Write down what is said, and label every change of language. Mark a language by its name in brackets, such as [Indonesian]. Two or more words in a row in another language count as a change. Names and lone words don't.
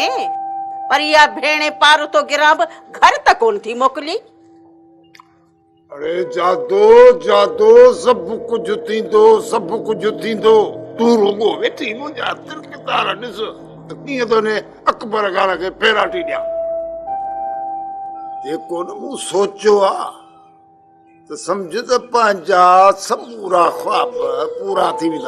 [Sindhi] पर इहा भेण पारो तो गिरां बि घर त कोन थी मोकिली। अरे जादो जादो सब कुछ थींदो, सब कुछ थींदो। तू रुगो वेठी मुंहिंजा तिरकितार ॾिस त कीअं थो ने अकबर खान खे फेराटी ॾियां। जेको न मूं सोचियो आहे तो समझ त पंहिंजा समूरा ख्वाब पूरा थी वेंदा।